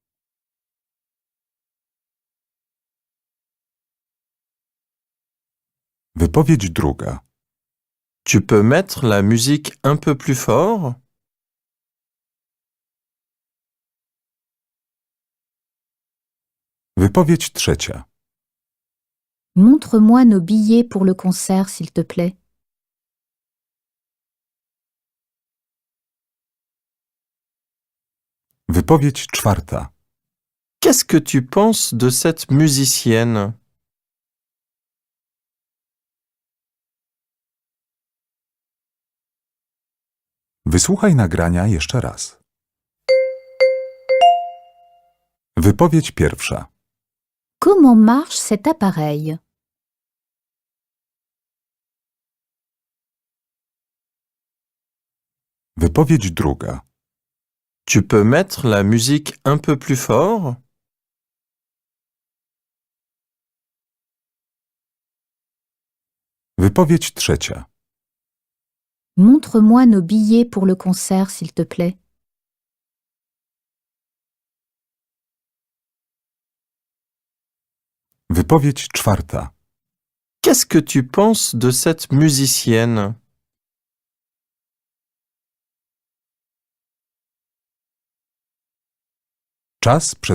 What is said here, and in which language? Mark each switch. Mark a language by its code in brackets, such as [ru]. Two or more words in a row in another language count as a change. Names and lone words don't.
[pl] Wypowiedź druga. [fr] Tu peux mettre la musique un peu plus fort? [pl] Wypowiedź trzecia. [fr] Montre-moi nos billets pour le concert, s'il te plaît. [pl] Wypowiedź czwarta. [fr] Qu'est-ce que tu penses de cette musicienne? [pl] Wysłuchaj nagrania jeszcze raz. Wypowiedź pierwsza. [fr] Comment marche cet appareil? [pl] Wypowiedź druga. [fr] Tu peux mettre la musique un peu plus fort? [pl] Wypowiedź trzecia. [fr] Montre-moi nos billets pour le concert, s'il te plaît. [pl] Wypowiedź czwarta. [fr] Qu'est-ce que tu penses de cette musicienne? [pl] Czas przez